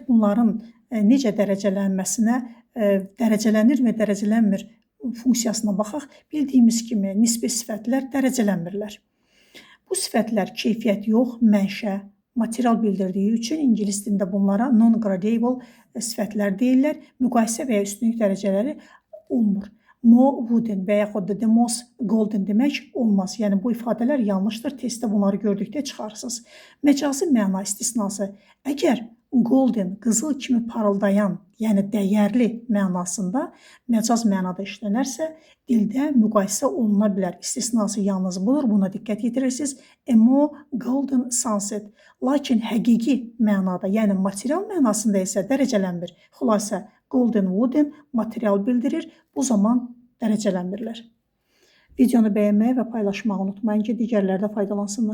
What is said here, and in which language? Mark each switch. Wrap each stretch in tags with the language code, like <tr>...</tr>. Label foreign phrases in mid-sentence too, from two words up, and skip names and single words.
<az>Bunların necə dərəcələnməsinə, dərəcələnirmi, dərəcələnmir funksiyasına baxaq. Bildiyimiz kimi nisbi sifətlər dərəcələnmirlər. Bu sifətlər keyfiyyət yox, mənşə, material bildirdiyi üçün ingilis dilində bunlara</az> <en>non-gradable</en> <az>sifətlər deyirlər. Müqayisə və ya üstünlük dərəcələri olmur.</az> <en>More wooden</en> <az>və yaxud da</az> <en>the most golden</en> <az>demək olmaz. Yəni bu ifadələr yanlışdır. Testdə bunları gördükdə çıxarırsınız. Məcazi məna istisnası. Əgər golden, qızıl kimi parıldayan, yəni dəyərli mənasında məcaz mənada işlənərsə, dildə müqayisə oluna bilər. İstisnası yalnız budur. Buna diqqət yetirirsiniz.</az> <en>A more golden sunset.</en> <az>Lakin həqiqi mənada, yəni material mənasında isə dərəcələnmir. Xülasə,</az> <en>golden, wooden</en> <az>material bildirir. Bu zaman dərəcələnmirlər. Videonu bəyənməyi və paylaşmağı unutmayın ki, digərləri də faydalansınlar.</az>